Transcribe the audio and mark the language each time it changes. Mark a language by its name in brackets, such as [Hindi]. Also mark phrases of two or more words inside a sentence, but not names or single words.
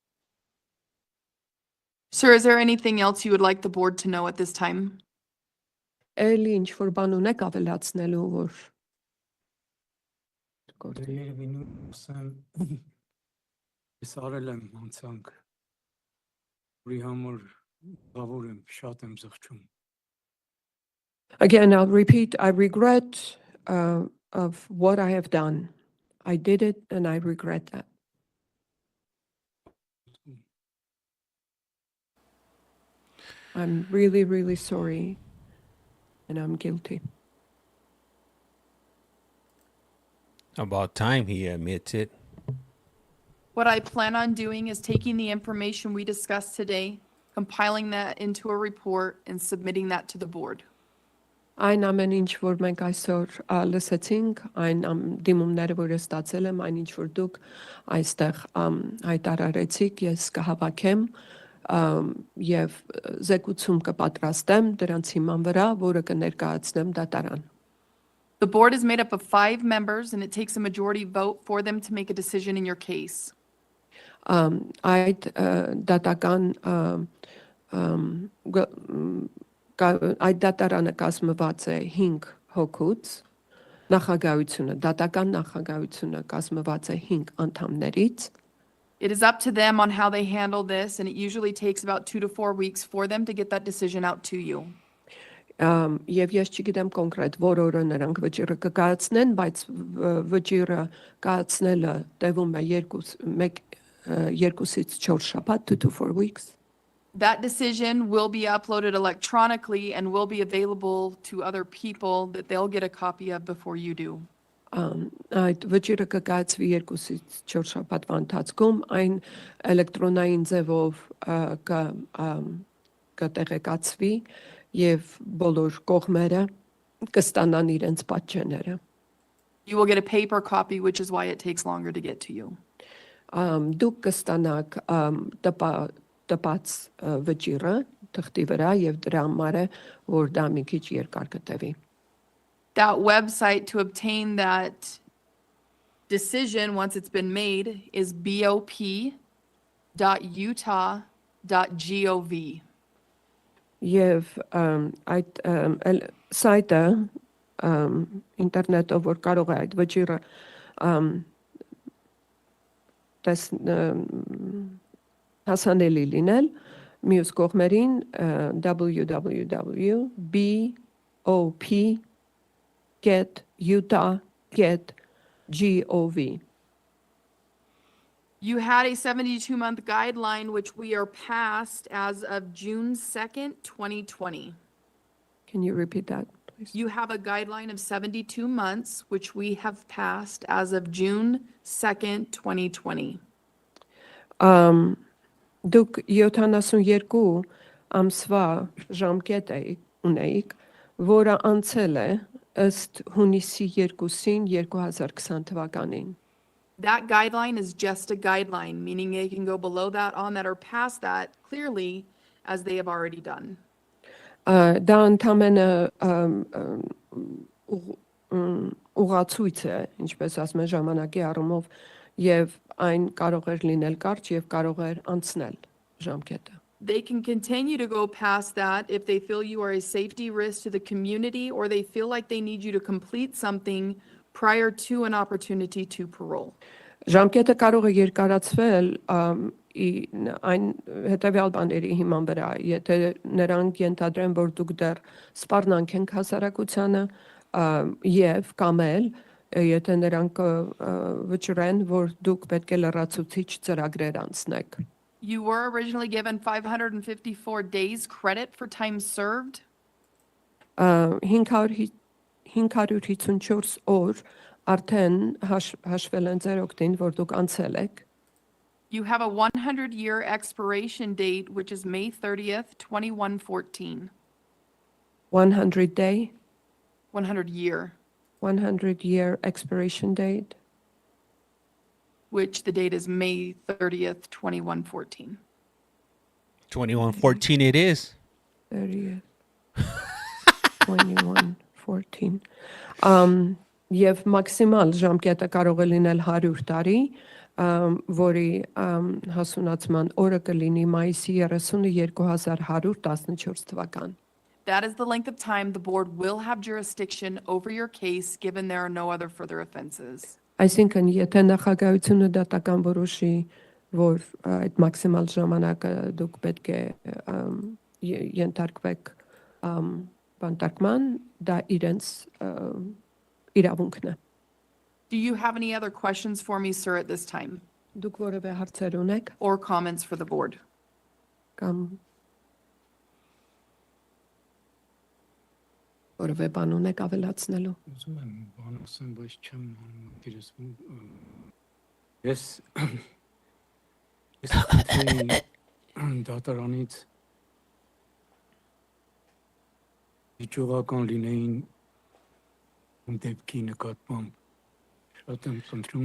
[English] Sir, is there anything else you would like the board to know at this time? [Armenian] Էլի ինչ որ բան ունեք ավելացնելու, որ Երևի նույնիսկ ես արել եմ անցանք, որի համար զավոր եմ, շատ եմ զղջում։ [English] Again, I'll repeat, I regret of what I have done. I did it and I regret that. I'm really, really sorry and I'm guilty. About time he admits it. What I plan on doing is taking the information we discussed today, compiling that into a report and submitting that to the board. [Armenian] Այն ամեն ինչ, որ մենք այսօր լսեցինք, այն դիմումները, որ ես ստացել եմ, այն ինչ, որ դուք այստեղ հայտարարեցիք, ես կհավաքեմ եւ զեկուցում կպատրաստեմ դրանց հիման վրա, որը կներկայացնեմ դատարան։ [English] The board is made up of 5 members and it takes a majority vote for them to make a decision in your case. [Armenian] Այդ դատական այդ դատարանը կազմված է 5 հոգուց, նախագահությունը, դատական նախագահությունը կազմված է 5 անդամներից։ [English] It is up to them on how they handle this, and it usually takes about 2 to 4 weeks for them to get that decision out to you. [Armenian] Եվ ես չգիտեմ կոնկրետ որ օրը նրանք վճիռը կկայացնեն, բայց վճիռը կայացնելը տևում է 2-ից 4 շաբաթ, [English] 2 to 4 weeks. That decision will be uploaded electronically and will be available to other people that they'll get a copy of before you do. [Armenian] Այդ վճիռը կկայացվի 2-ից 4 շաբաթվա ընթացքում, այն էլեկտրոնային ձևով կտեղեկացվի եւ բոլոր կողմերը կստանան իրենց պատճենները։ [English] You will get a paper copy, which is why it takes longer to get to you. [Armenian] Դուք կստանաք տպած վճիռը թղթի վրա եւ դրա համար է որ դա մի քիչ երկար կտևի։ [English] That website to obtain that decision once it's been made is bop.utah.gov. [Armenian] Եվ այդ սայթը ինտերնետով որ կարող է այդ վճիռը հասանելի լինել մյուս կողմերին www.bop.utah.gov. [English] You had a 72-month guideline, which we are past as of June 2nd, 2020. Can you repeat that, please? You have a guideline of 72 months, which we have passed as of June 2nd, 2020. [Armenian] Դուք 72 ամսվա ժամկետ ունեիք, որը անցել է ըստ հունիսի 2-ին 2020 թվականին։ [English] That guideline is just a guideline, meaning they can go below that, on that, or past that clearly, as they have already done. [Armenian] Դա ընդամենը ուղացույց է, ինչպես ասում են ժամանակի առումով, եւ այն կարող էր լինել կարճ եւ կարող էր անցնել ժամկետը։ [English] They can continue to go past that if they feel you are a safety risk to the community or they feel like they need you to complete something prior to an opportunity to parole. [Armenian] Ժամկետը կարող է երկարացվել այն հետևյալ բաների հիման վրա, եթե նրանք ենթադրեն, որ դուք դեռ սպառնանք ենք հասարակությանը եւ կամ էլ եթե նրանք վճռեն, որ դուք պետք է լրացուցիչ ծրագրեր անցնեք։ [English] You were originally given 554 days credit for time served. [Armenian] 554 օր արդեն հաշվել են ձեր օգտին, որ դուք անցել եք։ [English] You have a 100-year expiration date, which is May 30th, 2114. 100 day, 100-year, 100-year expiration date. which the date is May 30th, 2114. 2114 it is. 30th, 2114. [Armenian] Եվ մաքսիմալ ժամկետը կարող է լինել 100 տարի, որի հասունացման օրը կլինի մայիսի 30-ը 2114 թվական։ [English] That is the length of time the board will have jurisdiction over your case, given there are no other further offenses. [Armenian] Այսինքն, եթե նախագահությունը դատական որոշի, որ այդ մաքսիմալ ժամանակը դուք պետք է ենթարկվեք բանտարկման, դա իրենց իրավունքն է։ [English] Do you have any other questions for me, sir, at this time? [Armenian] Դուք որևէ հարցեր ունեք [English] Or comments for the board? [Armenian] կամ որևէ բան ունեք ավելացնելու։ Ուզում եմ բան ասեմ, բայց չեմ գերեսում։ Ես դատարանից իջողական լինեին դեպքի նկատմամբ շատ եմ խնդրում